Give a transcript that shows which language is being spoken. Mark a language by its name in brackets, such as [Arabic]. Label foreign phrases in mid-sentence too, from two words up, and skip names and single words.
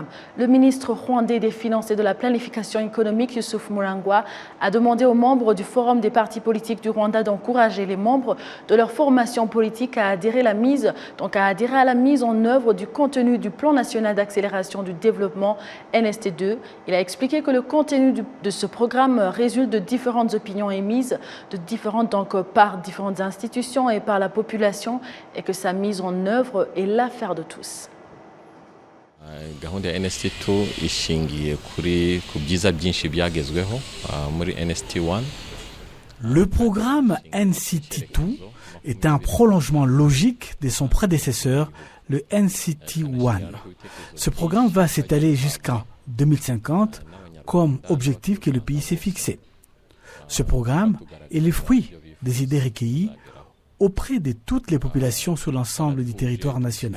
[French] Le ministre rwandais des Finances et de la Planification économique, Youssouf Mulangwa, a demandé aux membres du Forum des partis politiques du Rwanda d'encourager les membres de leur formation politique à adhérer à la mise en œuvre du contenu du plan national d'accélération du développement NST2. Il a expliqué que le contenu de ce programme résulte de différentes opinions émises par différentes institutions et par la population, et que sa mise en œuvre est l'affaire de tous. [Kinyarwanda] Gahunda ya NST2 ishingiye ku byiza byinshi byagezweho muri NST1. [French] Le programme NCT2 est un prolongement logique de son prédécesseur, le NCT1. Ce programme va s'étaler jusqu'en 2050 comme objectif que le pays s'est fixé. Ce programme est le fruit des idées recueillies auprès de toutes les populations sur l'ensemble du territoire national.